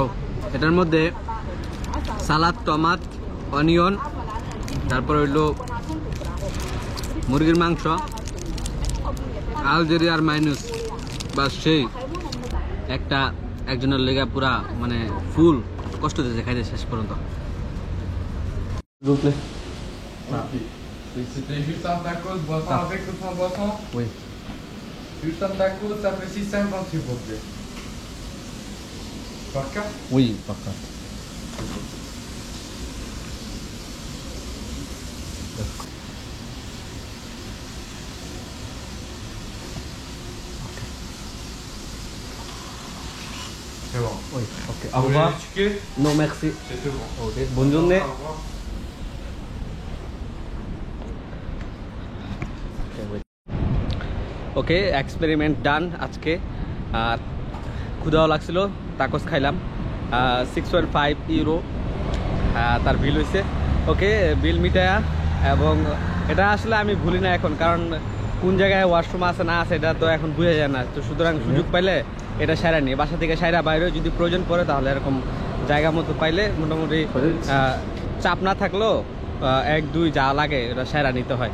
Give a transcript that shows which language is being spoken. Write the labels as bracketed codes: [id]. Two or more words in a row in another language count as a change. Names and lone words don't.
[bn] এটার মধ্যে সালাদ, টমাট, অনিয়ন, তারপর হইলো মুরগির মাংস, আলজেরিয়ার মাইনুস, বা সেই একটা একজনের লেগা পুরা মানে ফুল কষ্ট দিয়েছে খাইতে শেষ পর্যন্ত। [fr] S'il vous plaît. C'était juste un tacos, boisson avec ou sans boisson? Oui. Juste un tacos, ça fait 6,50 s'il vous plaît. Par carte? Oui, par contre. C'est bon. Oui, ok. Au Vous voulez revoir. les tickets? Non, merci. C'est tout bon. Ok, bonne journée. Au revoir. [bn] ওকে, [en] experiment done [bn] আজকে। আর ক্ষুধাও লাগছিল, তাকস খাইলাম, 6.5 ইউরো তার বিল হয়েছে। ওকে, বিল মিটায়া, এবং এটা আসলে আমি ভুলি না এখন, কারণ কোন জায়গায় ওয়াশরুম আছে না আছে এটা তো এখন বুঝা যায় না, তো সুতরাং সুযোগ পাইলে এটা সারা নিয়ে বাসা থেকে সারা বাইরেও যদি প্রয়োজন পড়ে তাহলে এরকম জায়গা মতো পাইলে মোটামুটি চাপ না থাকলেও 1-2 যা লাগে এটা সারা নিতে হয়।